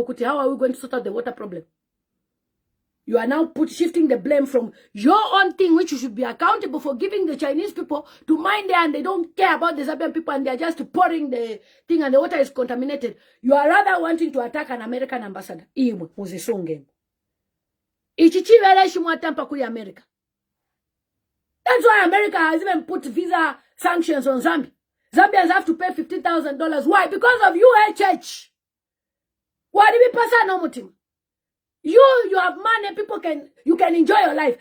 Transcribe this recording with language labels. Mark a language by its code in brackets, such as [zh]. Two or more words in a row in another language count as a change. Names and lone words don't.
[en] Kuti, how are we going to sort out the water problem? You are now shifting the blame from your own thing, which you should be accountable for, giving the Chinese people to mine there, and they don't care about the Zambian people, and they are just pouring the thing, and the water is contaminated. You are rather wanting to attack an American ambassador. [bem] Iwe, uzisonge. Ichichivele shimwatampa kuli America. [en] That's why America has even put visa sanctions on Zambia. Zambians have to pay $15,000. Why? Because of UHH. Why do we pass no mutim? You have money, you can enjoy your life.